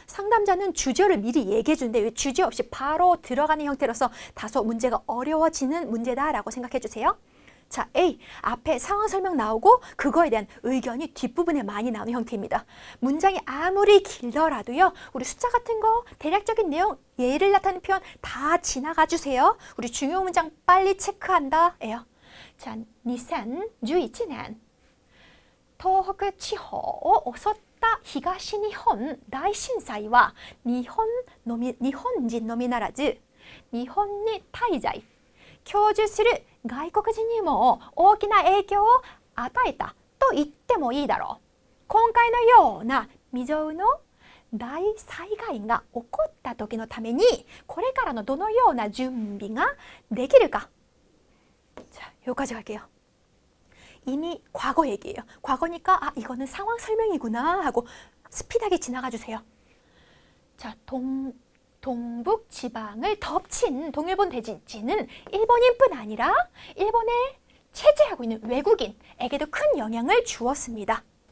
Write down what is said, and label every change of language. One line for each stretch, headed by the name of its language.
Korean: 상담자는 주제를 미리 얘기해 주는데 주제 없이 바로 들어가는 형태로서 다소 문제가 어려워지는 문제다라고 생각해 주세요. 자, A, 앞에 상황 설명 나오고 그거에 대한 의견이 뒷부분에 많이 나오는 형태입니다. 문장이 아무리 길더라도요. 우리 숫자 같은 거, 대략적인 내용, 예를 나타내는 표현 다 지나가 주세요. 우리 중요 문장 빨리 체크한다 예요.
Japanese: 자, 2011年 東北地方を襲った東日本大震災は日本人のみならず日本に滞在居住する外国人にも大きな影響を与えたと言ってもいいだろう。今回のような未曾有の大災害が起こった時のためにこれからのどのような準備ができるか。
Korean: 자, 여기까지 갈게요. 이미 과거 얘기예요. 과거니까 이거는 상황 설명이구나 하고 스피드하게 지나가 주세요. 자, 동북 지방을 덮친 동일본 대지진은 일본인뿐 아니라 일본에 체제하고 있는 외국인에게도 큰 영향을 주었습니다.